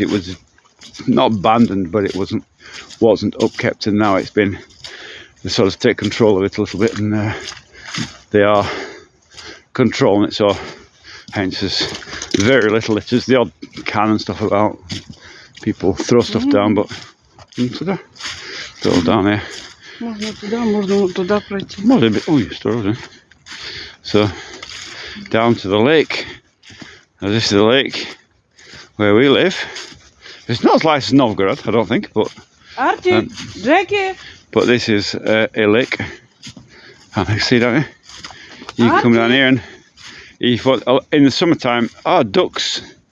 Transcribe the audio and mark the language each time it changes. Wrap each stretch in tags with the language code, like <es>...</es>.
<en>It was not abandoned, but it wasn't upkept, and now it's been, they sort of take control of it a little bit, and they are controlling it, so hence there's very little. It's just the odd can and stuff about. People throw stuff down, but</en> <ru>туда, то</ru> <en>down here.</en> <ru>Можно туда, можно туда пройти. Может быть, ой, осторожно.</ru> <en>So, down to the lake. Now this is the lake where we live. It's not as nice as Novgorod, I don't think, but Archie, Jackie. But this is a lake. And you see down here, you can come down here and in the summertime, ducks.</en>